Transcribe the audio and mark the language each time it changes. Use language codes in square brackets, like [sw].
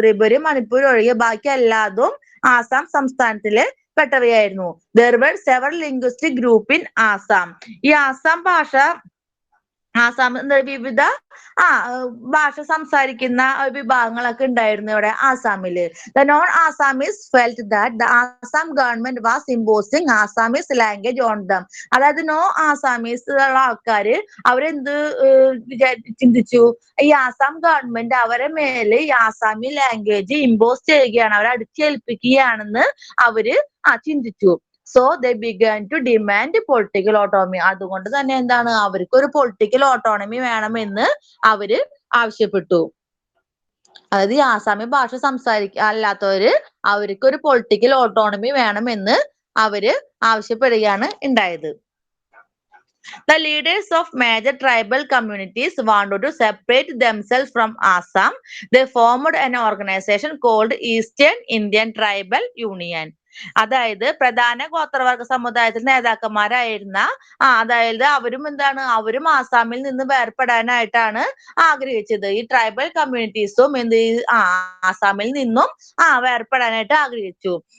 [ml] ത്രിപുരയും മണിപ്പൂരും ഒഴികെ ബാക്കി എല്ലാതും Assam സംസ്ഥാനത്തില് പെട്ടവയായിരുന്നു. [en] There were several linguistic group in Assam. [ml] ഈ ആസാം ഭാഷ വിവിധ ഭാഷ സംസാരിക്കുന്ന വിഭാഗങ്ങളൊക്കെ ഉണ്ടായിരുന്നു ഇവിടെ ആസാമില്. [en] The non-Assamese felt that the Assam government was imposing Assamese language on them. [ml] അതായത് നോ ആസാമീസ് ഉള്ള ആൾക്കാര് അവരെന്ത് ചിന്തിച്ചു? ഈ ആസാം ഗവൺമെന്റ് അവരെ മേലെ ഈ ആസാമി ലാംഗ്വേജ് ഇമ്പോസ് ചെയ്യുകയാണ്, അവരെ അടിച്ചേൽപ്പിക്കുകയാണെന്ന് അവര് ചിന്തിച്ചു. [en] So they began to demand political autonomy. [ml] അതുകൊണ്ട് തന്നെ എന്താണ് അവർക്ക് ഒരു പൊളിറ്റിക്കൽ ഓട്ടോണമി വേണമെന്ന് അവര് ആവശ്യപ്പെട്ടു. അതായത് ഈ ആസാമി ഭാഷ അല്ലാത്തവര് അവർക്ക് ഒരു പൊളിറ്റിക്കൽ ഓട്ടോണമി വേണമെന്ന് അവര് ആവശ്യപ്പെടുകയാണ് ഉണ്ടായത്. [en] The leaders of major tribal communities wanted to separate themselves from Assam. They formed an organization called Eastern Indian Tribal Union. [ml] അതായത് പ്രധാന ഗോത്രവർഗ സമുദായത്തിലെ നേതാക്കന്മാരായിരുന്ന അതായത് അവരും ആസാമിൽ നിന്ന് വേർപെടാനായിട്ടാണ് ആഗ്രഹിച്ചത്. ഈ ട്രൈബൽ കമ്മ്യൂണിറ്റീസും ആസാമിൽ നിന്നും വേർപെടാനായിട്ട് ആഗ്രഹിച്ചു.